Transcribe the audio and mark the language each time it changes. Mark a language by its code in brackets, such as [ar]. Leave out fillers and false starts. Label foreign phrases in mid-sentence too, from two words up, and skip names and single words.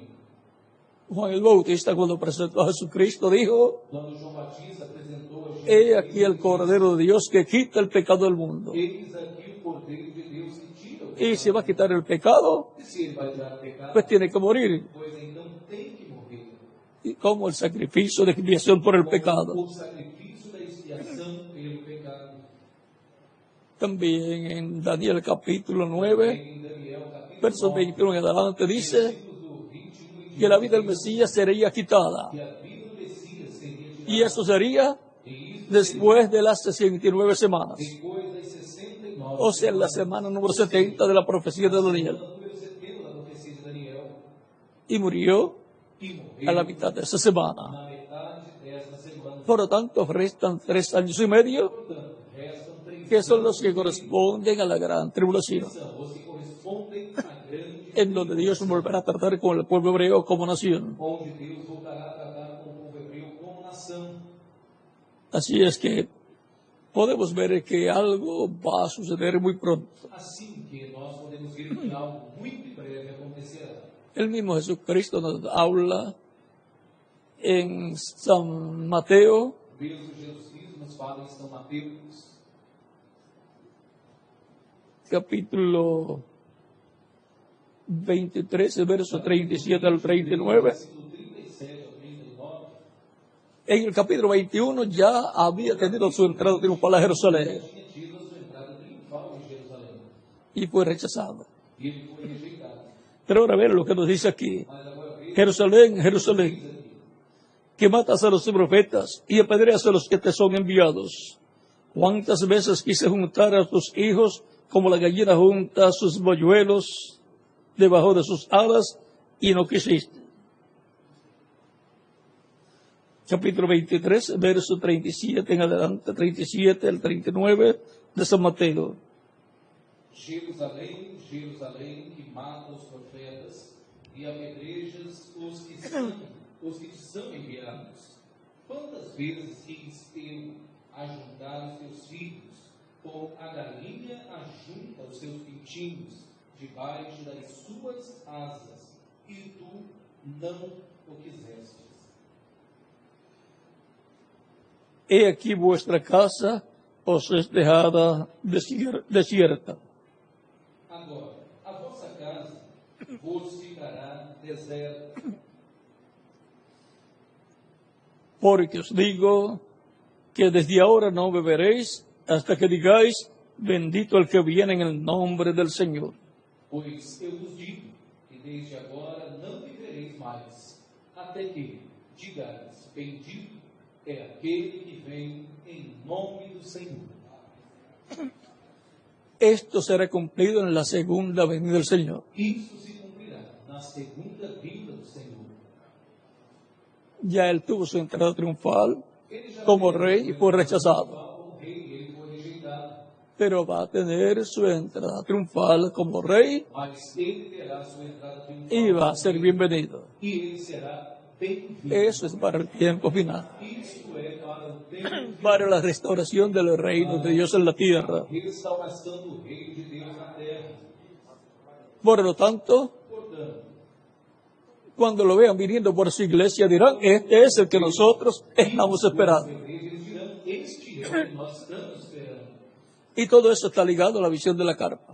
[es] Juan el Bautista, cuando presentó a Jesucristo, dijo, [pt] Quando João Batista apresentou a Jesus, [es] he aquí el Cordero de Dios que quita el pecado del mundo. [pt] eis aqui o Cordeiro de Deus que tira o [es] Y [pt] pecado. [es] si va a quitar el pecado, [pt] E se ele vai tirar o pecado, [es] pues tiene que morir, [pt] pois então tem que morrer. [es] y como el sacrificio de expiación por el pecado. [pt] O sacrifício da expiação pelo pecado. [es] También en Daniel capítulo 9, [pt] Em Daniel, capítulo [es] versos 21 en adelante, dice [pt] versículos 21 e [es] que la vida del Mesías sería quitada. [pt] que a vida do Messias seria tirada. [es] Y eso sería [pt] E isso [es] después de las 69 semanas. [pt] depois das 69. [es] O sea, en la semana número 70 de la profecía de Daniel. [pt] Número 70 da profecia de Daniel. [es] y murió [pt] e [es] a la [pt] morreu [es] mitad de esa semana. [pt] na metade desta semana. [es] Por lo tanto, restan 3 años y medio, [pt] Portanto, restam 3 [es] que son [pt] anos [es] los que [pt] e meio, [es] corresponden a la gran tribulación, [pt] que são os que correspondem à grande [es] en donde Dios volverá a tratar con el pueblo hebreo como nación. [pt] onde Deus voltará a tratar com o povo hebreu como nação. [es] Así es que podemos ver que algo va a suceder muy pronto. [pt] Assim que nós podemos ver que algo muito em breve acontecerá. [es] El mismo Jesucristo nos habla en San Mateo, [pt] O mesmo Jesus Cristo nos fala em São Mateus, [es] capítulo 23, verso 37 al 39. [pt] versículo 37 ao 39. [es] En el capítulo 21 ya había tenido su entrada triunfal a Jerusalén [pt] Tinha tido a sua entrada triunfal em Jerusalém. [es] y fue rechazado. [pt] E ele foi rejeitado. [es] Pero ahora ver lo que nos dice aquí. [pt] Mas agora veja [es] Jerusalén, Jerusalén, que matas a los profetas y apedreas a los que te son enviados. ¿Cuántas veces quise juntar a tus hijos como la gallina junta sus polluelos debajo de sus alas y no quisiste? Capítulo 23, verso 37 en adelante, 37 al 39 de San Mateo. [pt] Jerusalém, Jerusalém, que mata os profetas e apedrejas os que te são enviados. Quantas vezes quis eu ajuntar os teus filhos, como a galinha ajunta os seus pintinhos debaixo das suas asas, e tu não o quisestes. [es] He aquí vuestra casa os es dejada desierta. [pt] Agora, a vossa casa vos ficará deserta. [es] Porque os digo que desde ahora no beberéis hasta que digáis, bendito el que viene en el nombre del Señor. [pt] Pois eu vos digo que desde agora não vivereis mais, até que digais, bendito é aquele que vem em nome do Senhor. [es] Esto será cumplido en la segunda venida del Señor. [pt] Isso se cumprirá na segunda vinda do Senhor. [es] Ya él tuvo su entrada triunfal [pt] Ele já [es] como [pt] teve [es] rey y fue rechazado, [pt] como rei, ele foi rejeitado, [es] pero va a tener su entrada triunfal como rey [pt] mas ele terá sua entrada triunfal [es] y va a ser bienvenido. [pt] e ele será bem-vindo. [es] Eso es para el tiempo final, [pt] Isto é para o tempo [es] para la restauración del reino de Dios en la tierra. [pt] de restauração do reino de Deus na terra. [es] Por lo tanto, [pt] Portanto, [es] cuando lo vean viniendo por su iglesia dirán, este es el que nosotros estamos esperando. [pt] eles dirão, este é o que nós estamos esperando. [es] Y todo eso está ligado a la visión de la carpa.